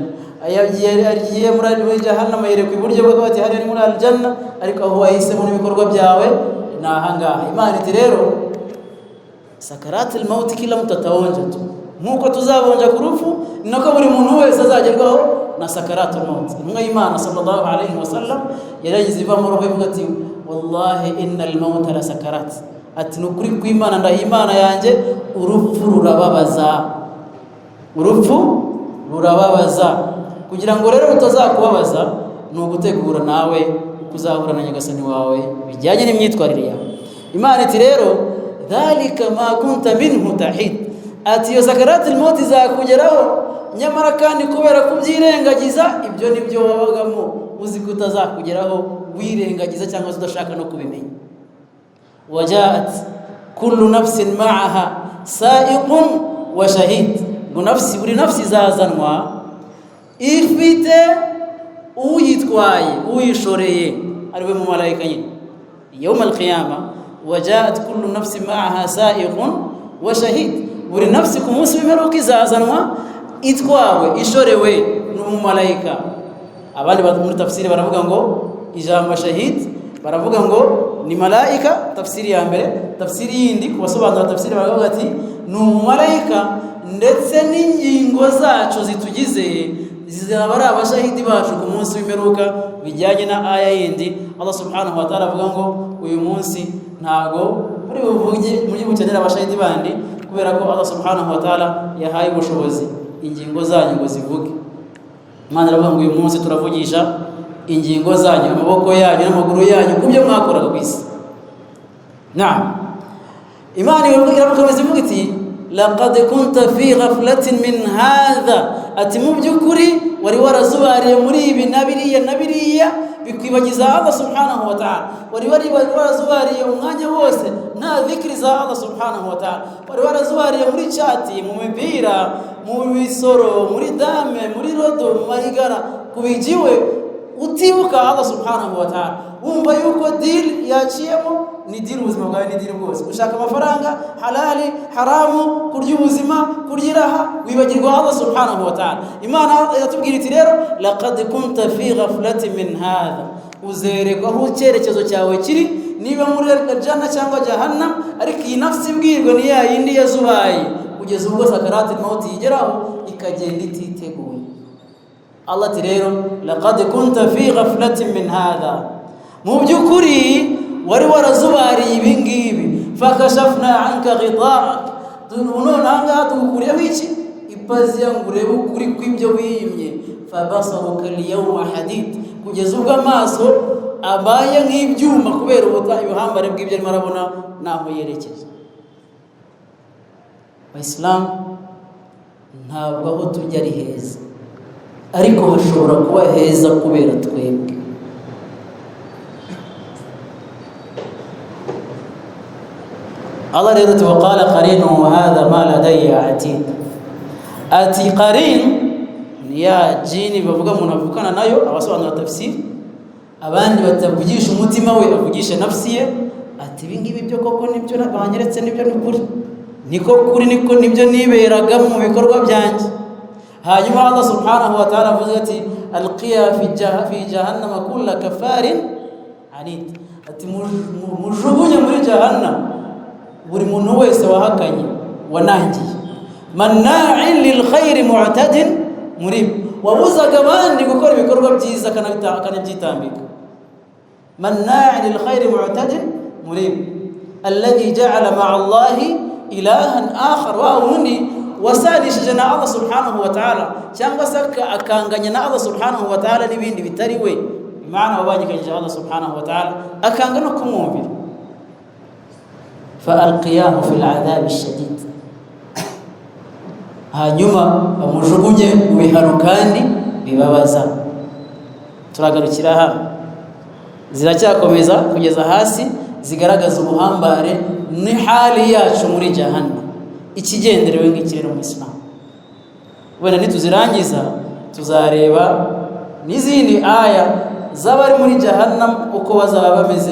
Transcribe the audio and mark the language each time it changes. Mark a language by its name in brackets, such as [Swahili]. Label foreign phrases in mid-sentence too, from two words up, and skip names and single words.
[Kinyarwanda] Agiye muri jahannam yerekwa iburyo, akavuga ati hariya ni muri aljanna, ariko aho wahisemo n'ibikorwa byawe ni ahangaha. Imana iti rero [Arabic] سكرات الموت [Swahili] kila mtu ataonja tu, [Kinyarwanda] nkuko tuzabonja ku rupfu nako buri muntu wese azagerwaho na [Arabic] سكرات الموت. [Kinyarwanda] Intumwa y'Imana [Arabic] صلى الله عليه وسلم [Kinyarwanda] yaragize ivamo roho ivuga ati [Arabic] والله إن للموت لسكرات. [Kinyarwanda] Ati nukuri kw'Imana ndahimana yanjye urupfu rurababaza. Kugira ngo rero utazakubabaza ni ugutegura nawe kuzahura na nyagasani wawe bijyanye n'imyitwarire yawe. Imana iti rero [Arabic] ذلك ما كنت منه تحيد. [Kinyarwanda] Ati yo [Arabic] سكرات الموت [Kinyarwanda] izakugeraho, nyamara kandi kubera kubyirengagiza ibyo nibyo wabagamo uzi ko utazakugeraho wirengagiza cyangwa udashaka no kubimenya. [Arabic] وجاءت كل نفس معها سائق وشهيد. [Kinyarwanda] Buri nafsi zazanwa ifite uyitwaye uyishoreye, ariwe mu malaika nyine. [Arabic] يوم القيامة وجاءت كل نفس معها سائق وشهيد. [Kinyarwanda] Buri nafsi ku munsi w'imperuka izazanwa itwawe ishorewe n'umumalayika. Abandi muri tafsiri baravuga ngo ijambo shahid baravuga ngo ni malaika, tafsiri ya mbere. Tafsiri yindi kubasobanura tafsiri baravuga ati ni umumalayika, ndetse n'ingingo zacu zitugize zizaba ari abashahidi bacu ku munsi w'imperuka, bijyanye na aya yindi. Allah [Arabic] سبحانه وتعالى [Kinyarwanda] avuga ngo uyu munsi ntago muri bukenera abashahidi bandi, kubera ko Allah [Arabic] سبحانه وتعالى [Kinyarwanda] yahaye ubushobozi ingingo zanyu ngo zivuge. Imana aravuga ngo uyu munsi turavugisha ingingo zanyu, amaboko yanyu n'amaguru yanyu kubyo mwakoraga ku isi. Imana irakomeza ivuga iti [Arabic] لقد كنت في غفلة من هذا. [Kinyarwanda] Ati mu by'ukuri wari warazubariye muri ibi na biriya bikwibagiza Allah [Arabic] سبحانه وتعالى. [Kinyarwanda] Wari warazubariye umwanya wose nta dhikri za Allah [Arabic] سبحانه وتعالى. [Kinyarwanda] Wari warazubariye muri chati, mu mipira, mu bisoro, muri dame, muri rodo, mu marigara, kubijiwe utibuka Allah [Arabic] سبحانه وتعالى. [Kinyarwanda] Wumva yuko deal yaciyemo ni deal ubuzima bwawe, ni deal bwose. Ushaka amafaranga halali haramu, kurya ubuzima, kurya iraha, wibagirwa Allah [Arabic] سبحانه وتعالى. [Kinyarwanda] Imana iratubwira iti rero [Arabic] لقد كنت في غفلة من هذا. [Kinyarwanda] Uzerekwa aho icyerekezo cyawe kiri, niba muri janna cyangwa jahannam, ariko iyi nafsi ibwirwa ni ya yindi yazubaye kugeza ubwo [Arabic] سكرات الموت [Kinyarwanda] yigeraho ikagenda ititeguye. [Arabic] Allah [Kinyarwanda] ati rero [Arabic] لقد كنت في غفلة من هذا. [Kinyarwanda] Mu by'ukuri wari warazubariye ibi ngibi, [Arabic] فكشفنا عنك غطاءك. [Kinyarwanda] None ahangaha tugukuriyeho iki? Ipaziya ngo urebe ukuri kw'ibyo wiyimye. [Arabic] فبصرك اليوم حديد. [Kinyarwanda] Kugeza ubwo amaso abaye nk'ibyuma kubera ubuhambare bw'ibyo arimo arabona naho yerekeje. Abayisilamu ntabwo aho tujya ari heza, ariko hashobora kuba heza kubera twebwe. [Arabic] Allah rero وقال قرينه هذا ما لدي عتيد. [Kinyarwanda] Ati qarin ya jini bavuga umuntu avukana nayo, abasobanura tafsiri. Abandi batavugisha umutima we, avugisha nafsi ye. Ati ibingibi byo koko nibyo banyeretse, nibyo n'ukuri, niko kuri, niko nibyo niberaga mu bikorwa byanjye. Hanyuma Allah [Arabic] سبحانه وتعالى [Kinyarwanda] avuze ati [Arabic] ألقيا في جهنم كل كفار عنيد. [Kinyarwanda] Ati mujugunye muri jahannam buri muntu wese wahakanye wanangiye [Arabic] مناع للخير معتد مريب [Kinyarwanda] wabuzaga abandi gukora ibikorwa byiza akanabyitambika [Arabic] مناع للخير معتد مريب الذي جعل مع الله إلها آخر [Kinyarwanda] wa undi wasanishije na Allah [Arabic] سبحانه وتعالى [Kinyarwanda] cyangwa se akanganya na Allah [Arabic] سبحانه وتعالى [Kinyarwanda] n'ibindi bitari we imana wabanyikanyije Allah subhanahu wa ta'ala akanga no kumwumvira [Arabic] فألقياه في العذاب الشديد [Kinyarwanda] hanyuma bamujugunye mu bihano kandi bibabaza turagarukira hano ziracyakomeza kugeza hasi zigaragaza ubuhambare ni hali yacu muri jahannam ikigenderewe ngikirero mu Islam wenda nituzirangiza tuzareba n'izindi aya z'abari muri jahannam uko bazaba bameze